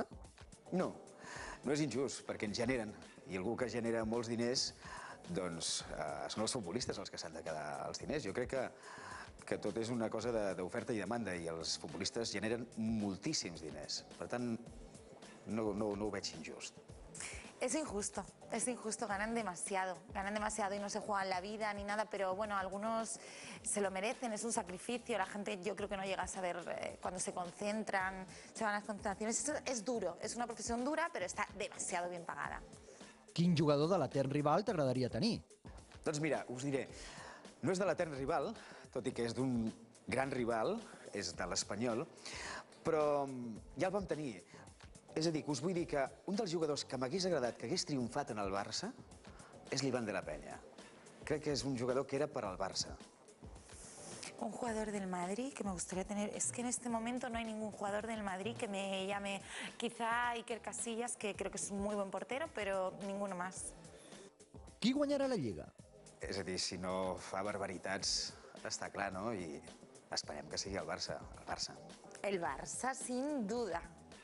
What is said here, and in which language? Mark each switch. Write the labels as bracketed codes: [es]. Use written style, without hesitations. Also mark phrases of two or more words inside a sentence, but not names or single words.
[ca] No, no és injust, perquè en generen. I algú que genera molts diners, doncs són els futbolistes els que s'han de quedar els diners. Jo crec que tot és una cosa d'oferta i demanda, i els futbolistes generen moltíssims diners. Per tant, no ho veig injust. [es] Es injusto, ganan demasiado y no se juegan la vida ni nada, pero bueno, algunos se lo merecen, es un sacrificio, la gente yo creo que no llega a saber cuando se concentran, se van a las concentraciones, esto es duro, es una profesión dura, pero está demasiado bien pagada. [ca] Quin jugador de l'etern rival t'agradaria tenir? Doncs mira, us diré, no és de l'etern rival, tot i que és d'un gran rival, és de l'Espanyol, però ja el vam tenir. És a dir, que us vull dir que un dels jugadors que m'hagués agradat que hagués triomfat en el Barça és l'Iván de la Peña. Crec que és un jugador que era per al Barça. [es] Un jugador del Madrid que me gustaría tener, es que en este momento no hay ningún jugador del Madrid que me llame, quizá Iker Casillas, que creo que es un muy buen portero, pero ninguno más. [ca] Qui guanyarà la Lliga? És a dir, si no fa barbaritats, està clar, no? I esperem que sigui el Barça. El Barça, [es] sin duda.